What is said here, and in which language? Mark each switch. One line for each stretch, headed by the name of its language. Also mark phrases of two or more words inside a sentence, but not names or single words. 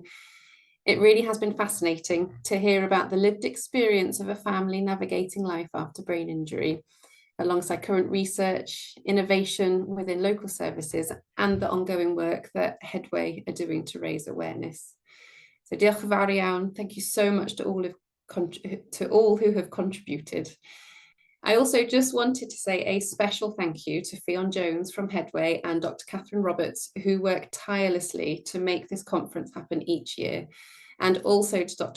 English: It really has been fascinating to hear about the lived experience of a family navigating life after brain injury, alongside current research, innovation within local services, and the ongoing work that Headway are doing to raise awareness.
Welsh: So diolch yn fawr iawn.
English: Thank you so much to all who have contributed. I also just wanted to say a special thank you to Fionn Jones from Headway and Dr. Catherine Roberts, who work tirelessly to make this conference happen each year, and also to Dr.